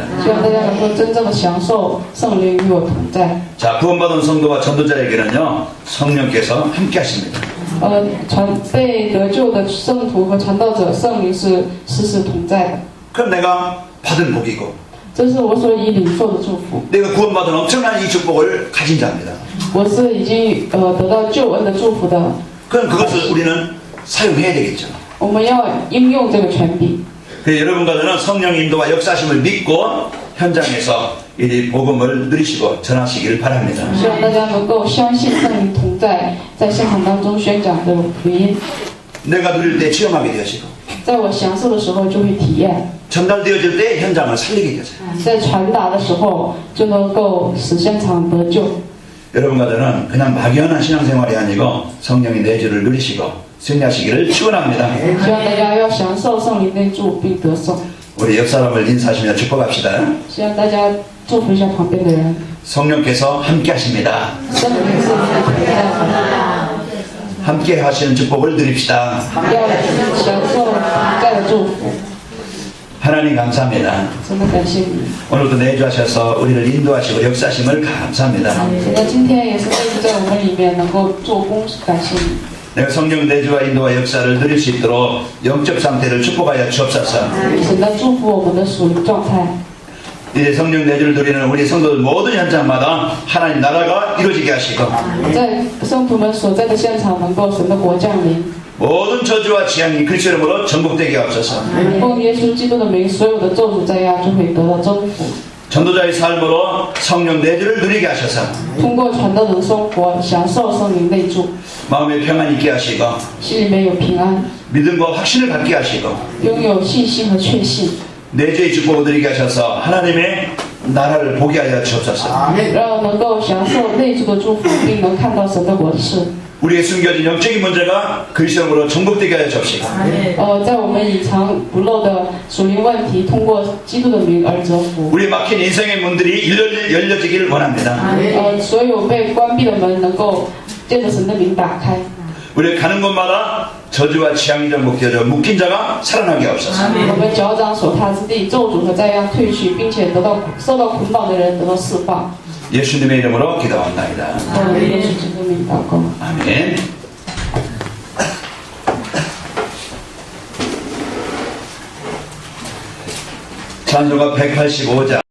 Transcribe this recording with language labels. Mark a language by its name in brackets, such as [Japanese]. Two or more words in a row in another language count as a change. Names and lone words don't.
[Chinese] 希望大家能够真正的享受圣灵与我同在。 [Korean] 자, 구원받은 성도와 전도자에게는요 성령께서 함께 하십니다. [Chinese] 被得救的圣徒和传道者，圣灵是时时同在的。 [Korean] 그럼 내가 받은 복이고 [Chinese] 这是我所以领受的祝福。 [Korean] 내가 구원받은 엄청난 이 축복을 가진 자입니다. [Chinese] 我是已经得到救恩的祝福的。 [Korean] 그럼 그것을 우리는 사용해야 되겠죠. [Chinese] 我们要应用这个权柄。 [Korean] 그래서 여러분과 저는 성령 인도와 역사심을 믿고 현장에서 이 복음을 누리시고 전하시길 바랍니다. [Chinese] 希望大家能够相信圣灵同在，在现场当中宣讲的福音。 [Korean] 내가 누릴 때 체험하게 되시고 [Chinese] 在我享受的时候就会体验， [Korean] 전달되어질 때 현장을 살리게 되세요. [Chinese] 在传达的时候就能够使现场得救。 [Korean] 여러분과 저는 그냥 막연한 신앙생활이 아니고 성령의 내주를 누리시고 승리하시기를 축원합니다. [Chinese] 希望大家要享受圣灵内住并得胜。 [Korean] 우리 옆 사람을 인사하시며 축복합시다. [Chinese] 希望大家祝福一下旁边的人。 [Korean] 성령께서 함께 하십니다. [Chinese] 圣灵是同在的， [Korean] 함께 하시는 축복을 누립시다. [Chinese] 要享受同在的祝福。 [Korean] 하나님 감사합니다. [Chinese] 真的感谢你。 [Korean] 오늘도 내주하셔서 우리를 인도하시고 역사하심을 감사합니다. [Chinese] 神的今天也是内住在我们里面能够做工，感谢你。 [Korean] 내가 성령 내주와 인도와 역사를 누릴 수 있도록 영적 상태를 축복하여 주옵소서. [Chinese] 神的祝福我们的属灵状态。 [Korean] 이제 성령 내주를 누리는 우리 성도들 모든 현장마다 하나님 나라가 이루어지게 하시고 [Chinese] 在圣徒们所在的现场，能够神的国降临。 [Korean] 모든 저주와 재앙이 그리스도 이름으로 전복되게 하옵소서. [Chinese] 奉耶稣基督的名，所有的咒诅灾压就会得到征服。 [Korean] 전도자의 삶으로 성령 내주를 누리게 하셔서 [Chinese] 通过传道人生活，享受圣灵内住， [Korean] 마음에 평안 있게 하시고 [Chinese] 心里面有平安， [Korean] 믿음과 확신을 갖게 하시고 [Chinese] 拥有信心和确信， [Korean] 내주의 축복을 누리게 하셔서 하나님의 나라를 보게 하여 주옵소서. [Chinese] 让能够享受内住的祝福，并能看到神的国事。 [Korean] 우리의 숨겨진 영적인 문제가 그리스도 이름으로 전복되게 하여 주옵시고 [Chinese] 在我们隐藏不露的属灵问题，通过基督的名而折服。 [Korean] 우리 막힌 인생의 문들이 열려지길 원합니다. [Chinese] 所有被关闭的门能够借着神的名打开。 [Korean] 우리 가는 곳마다 저주와 재앙이라 묶여져 묶인 자가 살아나게 하옵소서. [Chinese] 我们脚掌所踏之地，咒诅和灾殃退去，并且受到捆绑的人得到释放。 [Korean] 예수님의 이름으로 기도합나이다. [Chinese] 耶稣基督名祷告。 [Korean] 아멘. 찬송가 185장